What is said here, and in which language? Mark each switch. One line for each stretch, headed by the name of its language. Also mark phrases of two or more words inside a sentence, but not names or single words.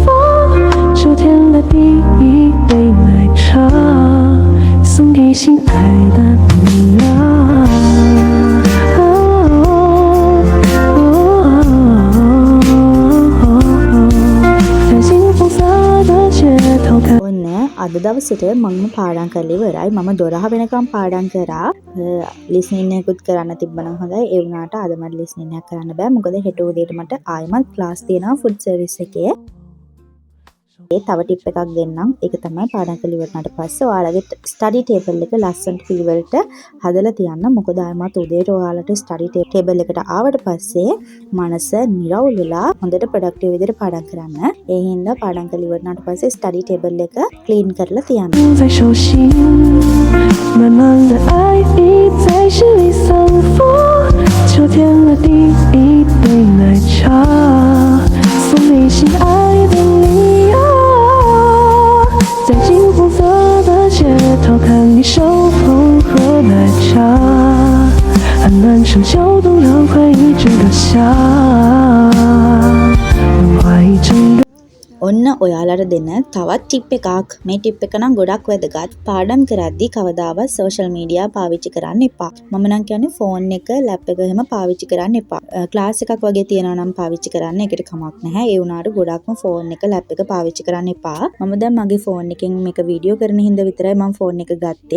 Chinese: 秋天的第一杯奶茶，送给心爱的你啊。在金黄色的街头看。
Sinhala: ඔන්න අද දවසට මම පාඩම් කරලා ඉවරයි. මම 12 වෙනකම් පාඩම් කරා. ලිස්නින් එකකුත් කරන්න තිබ්බනම් හොඳයි. ඒ වුණාට අද මට ලිස්නින් එකක් කරන්න බෑ. මොකද හෙට උදේට මට ආයෙමත් ක්ලාස් තියෙනවා ෆුඩ් සර්විස් එකේ. ඒ තව ටිප් එකක් දෙන්නම්. ඒක තමයි පාඩම් කරලා ඉවරනට පස්සේ ඔයාලගේ
English: study table
Sinhala: එක ලස්සනට පිළිවෙලට හදලා තියන්න. මොකද ආයෙමත් උදේට ඔයාලට
English: study table
Sinhala: එකට ආවට පස්සේ මනස නිරවුල් වෙලා හොඳට ප්‍රොඩක්ටිව් විදිහට පාඩම් කරන්න. ඒ හින්දා පාඩම් කරලා ඉවරනට පස්සේ
English: study table
Sinhala: එක ක්ලීන් කරලා තියන්න.
Chinese: 在手心，满满的爱意在心里散发。秋天的第一杯奶茶，送给心爱的你啊。在金黄色的街头，看你手捧喝奶茶，安暖成秋冬凉快一整个夏，暖怀一整个。
Sinhala: ඔන්න ඔයාලට දෙන තවත් ටිප් එකක්. මේ ටිප් එක නම් ගොඩක් වැදගත්. පාඩම් කරද්දී කවදාවත්
English: social media
Sinhala: පාවිච්චි කරන්න එපා. මම නම් කියන්නේ ෆෝන් එක, ලැප් එක එහෙම පාවිච්චි කරන්න එපා. ක්ලාස් එකක් වගේ තියනවා නම් පාවිච්චි කරන්න. ඒකට කමක් නැහැ. ඒ වුණාට ගොඩක්ම ෆෝන් එක, ලැප් එක පාවිච්චි කරන්න එපා. මම දැන් මගේ ෆෝන් එකෙන් මේක වීඩියෝ කරන හින්දා විතරයි මම ෆෝන් එක ගත්තේ.